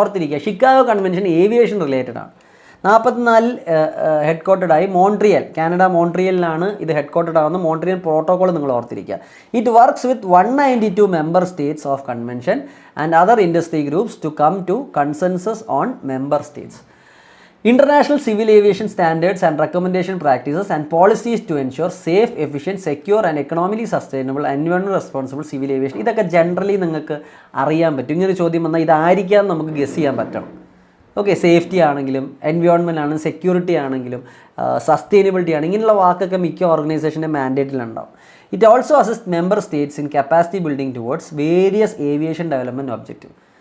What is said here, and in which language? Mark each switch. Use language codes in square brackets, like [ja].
[ml] ഓർത്തിരിക്കുക, Chicago convention aviation related ആണ്. 44 head ക്വാർട്ടേഡായി Montreal, Canada മോൺട്രിയലിലാണ് ഇത് ഹെഡ് ക്വാർട്ടേഡ് ആവുന്നത്. [en] Montreal Protocol [ml] നിങ്ങൾ ഓർത്തിരിക്കുക. [en] It works with 192 member states of convention and other industry groups to come to consensus on member states. International civil aviation standards and recommendation practices and policies to ensure safe, efficient, secure and economically sustainable, environmental responsible civil aviation. [ml] ഇതൊക്കെ generally നിങ്ങൾക്ക് അറിയാൻ പറ്റും. ഇങ്ങനെ ചോദ്യം വന്നാൽ ഇതായിരിക്കാം നമുക്ക് guess ചെയ്യാൻ പറ്റണം. ഓക്കെ, സേഫ്റ്റി ആണെങ്കിലും എൻവയോൺമെൻറ്റ് ആണെങ്കിലും സെക്യൂരിറ്റി ആണെങ്കിലും സസ്റ്റൈനബിലിറ്റി ആണ്, ഇങ്ങനെയുള്ള വാക്കൊക്കെ മിക്ക ഓർഗനൈസേഷൻ്റെ മാൻഡേറ്റിലുണ്ടാവും. [en] It also assist member states in capacity building towards various aviation development objective.